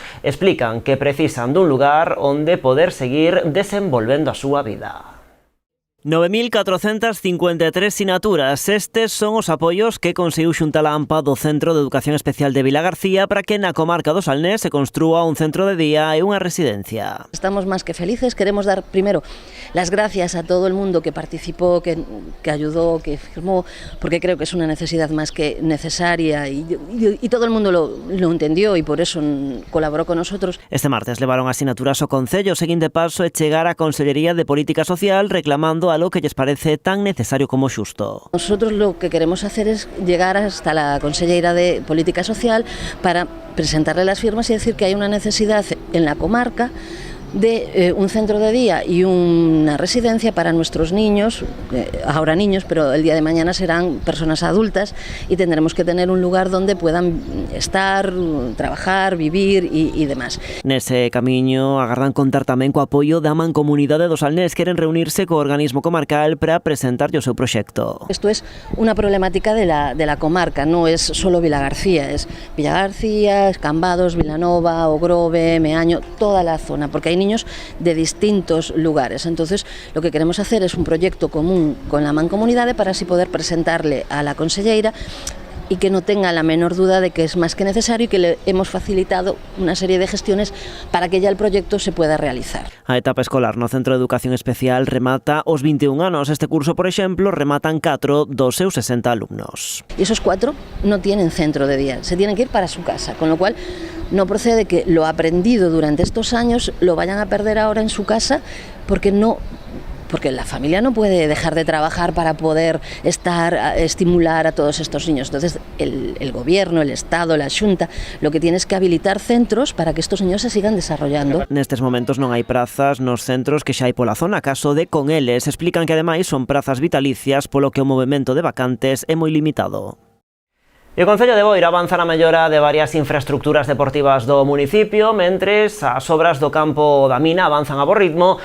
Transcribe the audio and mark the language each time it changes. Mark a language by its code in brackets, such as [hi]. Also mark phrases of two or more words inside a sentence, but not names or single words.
[gl] Explican que precisan dun lugar onde poder seguir desenvolvendo a súa vida. 9.453 sinaturas. Estes son os apoios que conseguiu xuntar a AMPA do Centro de Educación Especial de Vilagarcía para que na comarca do Salnés se construa un centro de día e unha residencia. Estamos máis que felices. [es] Queremos dar primero las gracias a todo el mundo que participó, que ayudó, que firmó, porque creo que es una necesidad más que necesaria y todo el mundo lo entendió y por eso colaboró con nosotros. [gl] Este martes levaron as sinaturas ao Concello. O seguinte paso é chegar á Consellería de Política Social reclamando a lo que lles parece tan necesario como xusto. [es] Nosotros lo que queremos hacer es llegar hasta la Conselleira de Política Social para presentarle las firmas y decir que hay una necesidad en la comarca de un centro de día y una residencia para nuestros niños, ahora niños, pero el día de mañana serán personas adultas y tendremos que tener un lugar donde puedan estar, trabajar, vivir y demás. [gl] Nese camiño agardan contar tamén co apoio da Mancomunidade do Salnés. Queren reunirse co organismo comarcal para presentarlle o seu proxecto. [es] Esto es una problemática de la comarca, no es solo Vilagarcía, es Vilagarcía, Cambados, Vilanova, Ogrove, Meaño, toda la zona, porque hay niños de distintos lugares. Entonces, lo que queremos hacer es un proyecto común con la Mancomunidade para así poder presentarle a la Conselleira y que no tenga la menor duda de que es más que necesario y que le hemos facilitado una serie de gestiones para que ya el proyecto se pueda realizar. [gl] A etapa escolar no Centro de Educación Especial remata os 21 anos. Este curso, por exemplo, rematan 4 dos seus 60 alumnos. [es] Y esos 4 no tienen centro de día, se tienen que ir para su casa, con lo cual no procede que lo aprendido durante estos años lo vayan a perder ahora en su casa porque la familia no puede dejar de trabajar para poder estimular a todos estos niños. Entonces, el gobierno, el Estado, la Xunta, lo que tiene es que habilitar centros para que estos niños se sigan desarrollando. [gl] Nestes momentos non hai prazas nos centros que xa hai pola zona, caso de con eles. Explican que ademais son prazas vitalicias, polo que o movemento de vacantes é moi limitado. E o Concello de Boiro avanza na mellora de varias infraestructuras deportivas do municipio, mentres as obras do campo da mina avanzan a bo ritmo.